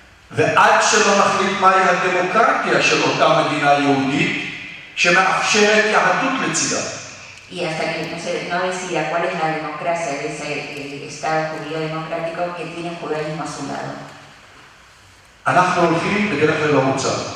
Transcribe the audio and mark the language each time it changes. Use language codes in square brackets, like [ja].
[he] ועד שלא נחליט מהי הדמוקרטיה של אותה מדינה יהודית שמאפשרת יהדות לצידה. [es] Y hasta que no decida cuál es la democracia de ese Estado judío democrático que tiene el judaísmo a su lado. [he] אנחנו הולכים בדרך ללא מוצא.